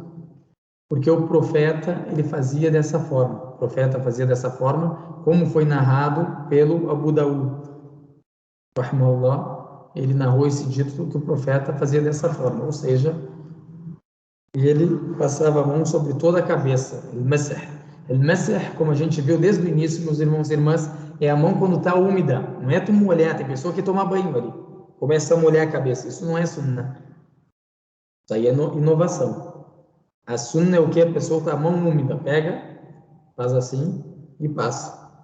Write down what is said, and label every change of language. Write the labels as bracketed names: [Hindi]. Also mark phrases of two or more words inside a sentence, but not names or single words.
[Portuguese] Porque o profeta, ele fazia dessa forma. O profeta fazia dessa forma, como foi narrado pelo Abu Daud, rahimahullah. Ele narrou esse dito que o profeta fazia dessa forma, ou seja, ele passava a mão sobre toda a cabeça, al-masah. Al-masah, como a gente viu desde o início, meus irmãos e irmãs, é a mão quando está úmida, não é tu molhar, tem pessoa que toma banho ali, começa a molhar a cabeça, isso não é sunnah, isso aí é inovação. A sunna é o que? A pessoa com a mão úmida, pega, faz assim e passa.